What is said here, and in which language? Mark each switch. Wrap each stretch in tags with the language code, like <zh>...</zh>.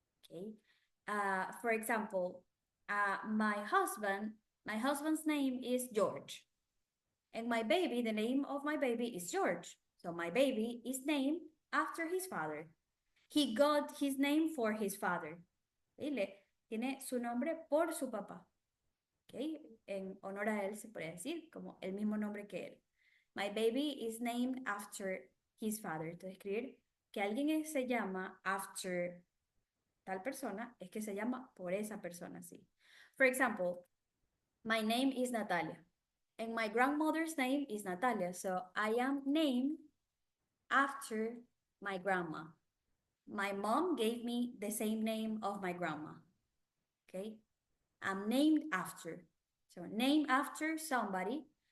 <en>Okay. For example, my husband's name is George. And my baby, the name of my baby is George. So my baby is named after his father. He got his name for his father.</en> <es>Tiene su nombre por su papá. Okay. En honor a él se puede decir como el mismo nombre que él.</es> <en>My baby is named after his father.</en> <es>Entonces, escribir que alguien se llama after tal persona es que se llama por esa persona, sí.</es> <en>For example, my name is Natalia. And my grandmother's name is Natalia. So I am named after my grandma. My mom gave me the same name of my grandma. Okay? I'm named after. So name after somebody.</en>